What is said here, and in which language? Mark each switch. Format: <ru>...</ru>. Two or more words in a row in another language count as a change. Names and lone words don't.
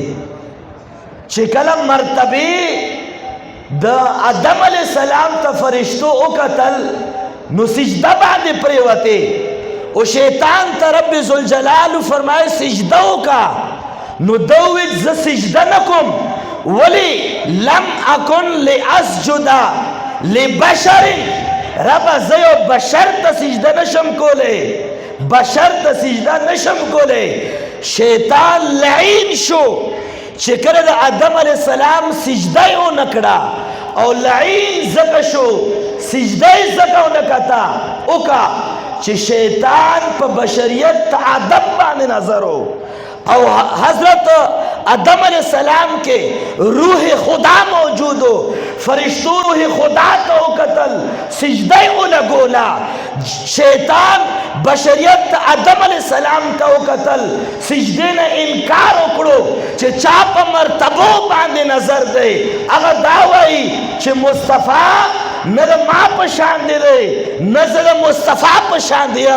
<ps>چې کله مرتبې د آدم علیہ السلام ته فرشتو وکتل نو سجده باندې پریوتې. او شیطان ته رب ذوالجلال فرمایي سجده وکړه. نو ده وویل زه سجده نه کوم. ولی</ps> <ar>لم اکن لاسجد لبشر،</ar> <ps>ربا زه یو بشر ته سجده نشم کولی، بشر ته سجده نشم کولی. شیطان لعین شو چې کله د آدم علیہ السلام سجده یې ونه کړه او لعین ځکه شو سجده یې ځکه ونه کړه چې شیطان په بشریت ته آدم باندې نظر و او حضرت آدم علیہ السلام</ps> <ur>کے روح خدا موجود ہو.</ur> <ps>فرشتو روح خدا ته وکتل سجده یې ولګوله. شیطان بشریت آدم علیہ السلام ته وکتل سجدې نه انکار وکړو چې چا په مرتبو باندې نظر دی. هغه دا وایي چې مصطفی نه د ما په شان دی نه زه د مصطفی په شان یم.</ps>